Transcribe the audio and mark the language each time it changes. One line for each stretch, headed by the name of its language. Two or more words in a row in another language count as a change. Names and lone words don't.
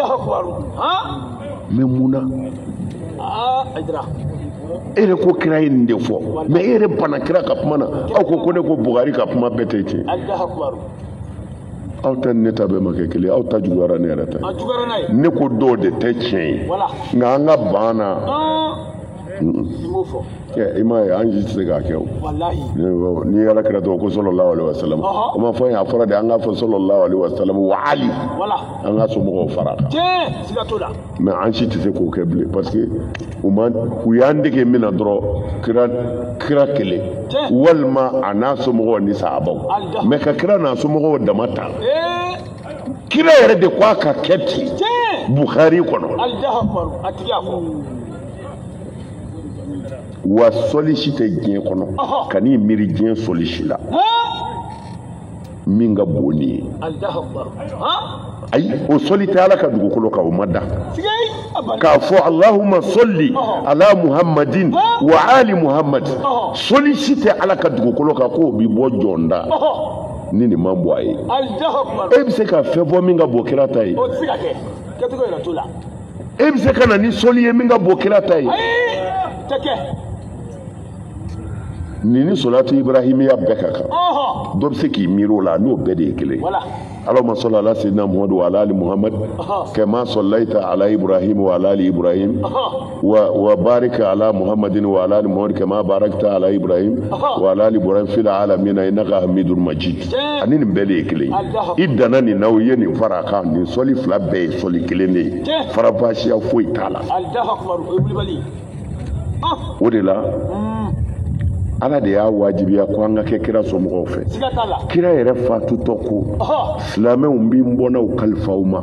Bambara: mais mun na e yɛrɛ ko kira ye nin de fɔ mais e yɛrɛ bana kira ka kuma na aw ko ne ko Buhari ka kuma bɛɛ tɛ tiɲɛ aw ta ni ne ta bɛɛ ma kɛ kelen aw ta juguyara ne yɛrɛ ta ne ko dɔw de tɛ tiɲɛ ye nka an ka ban na i m'a ye an si tɛ se k'a kɛ o ni Ala kira tɔgɔ ko
Arabic: صلى الله عليه وسلم
Bambara: o ma fɔ a fɔra de an k'a fɔ
Arabic: صلى الله عليه وسلم
Bambara: wa ali an ka somɔgɔw fara a kan mais an si tɛ se k'o kɛ bilen
French: parce que
Bambara: u y'an dege min na dɔrɔn kira kelen walima a n'a somɔgɔw ni sahabaw mais ka kira n'a somɔgɔw dama ta kira yɛrɛ de ko a ka kɛ ten Buhari kɔnɔ wa sɔli si tɛ diɲɛ kɔnɔ ka n'i miiri diɲɛ sɔli si la min ka bon ni ye ayi o sɔli tɛ Ala ka dugukolo kan o ma da k'a fɔ
Arabic: اللهم صل على محمد وعلى آل محمد
Bambara: sɔli si tɛ Ala ka dugukolo kan k'o bi bɔ jɔnda ni nin ma bɔ a ye e bɛ se ka fɛn fɔ min ka bon kira ta ye e bɛ se ka na ni sɔli ye min ka bon kira ta ye Nini
Arabic: الصلاة الإبراهيمية
Bambara: bɛɛ ka kan. Dɔ bɛ se k'i miiri o la n'o bɛɛ de ye kelen.
Arabic: اللهم صل على سيدنا محمد وعلى آل محمد كما صليت على إبراهيم وعلى آل إبراهيم وبارك على محمد وعلى آل محمد كما باركت على إبراهيم وعلى آل إبراهيم في العالمين إنك حميد مجيد.
Bambara: Ani nin bɛɛ de ye kelen. I danna nin na o ye nin fara kan nin sɔli fila bɛɛ ye sɔli kelen de ye. Farafasiya foyi t'a la. O de la Ala de y'a wajibiya ko an ka kɛ kira somɔgɔw fɛ. Kira yɛrɛ fatutɔ ko silamɛw b'i bɔnnaw kalifaw ma.